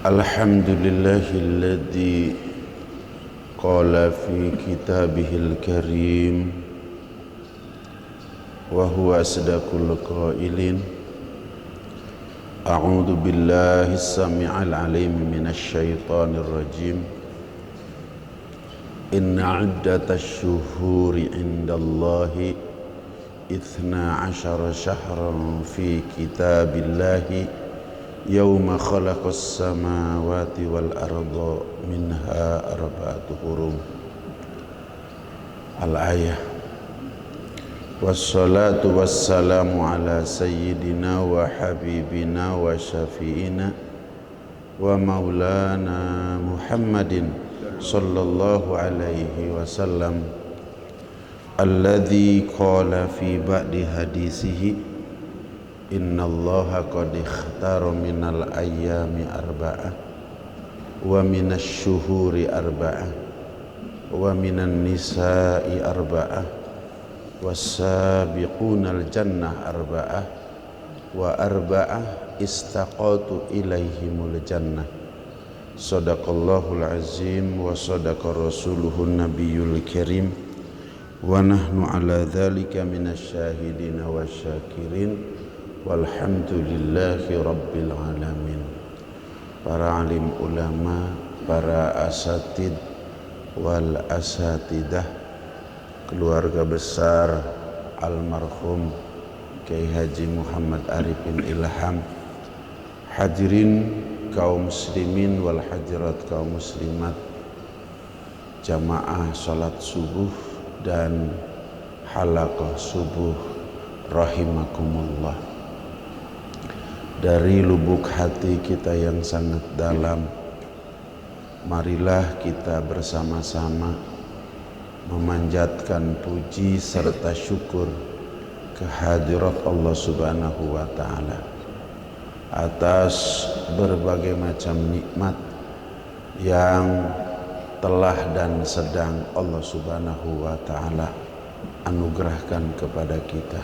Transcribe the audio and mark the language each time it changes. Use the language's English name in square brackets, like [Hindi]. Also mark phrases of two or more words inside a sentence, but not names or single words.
[Arabic] الحمد لله الذي قال في كتابه الكريم وهو أصدق القائلين. أعوذ بالله السميع العليم من الشيطان الرجيم. إن عدة الشهور عند الله 12 شهرا في كتاب الله يوم خلق السماوات والأرض منها أربعة حرم. الآية. والصلاة والسلام على سيدنا وحبيبنا وشفيعنا ومولانا محمد صلى الله عليه وسلم الذي قال في بعض حديثه إن الله قد اختار من الأيام أربعة ومن الشهور أربعة ومن النساء أربعة والسابقون الجنة أربعة وأربعة اشتاقت إليهم الجنة. صدق الله العظيم وصدق رسوله النبي الكريم ونحن على ذلك من الشاهدين والشاكرين والحمد لله رب العالمين. [Indonesian] Para alim ulama, para [Arabic] الأساتيذ والأساتيذات, [Indonesian] keluarga besar almarhum Kiai Haji Muhammad Arifin Ilham, hadirin kaum [Arabic] المسلمين والحاضرات [Indonesian] kaum muslimat, jamaah salat subuh dan halaqah subuh rahimakumullah. Dari lubuk hati kita yang sangat dalam, marilah kita bersama-sama memanjatkan puji serta syukur kehadirat Allah [Arabic] سبحانه وتعالى [Indonesian] atas berbagai macam nikmat yang telah dan sedang Allah [Arabic] سبحانه وتعالى [Indonesian] anugerahkan kepada kita.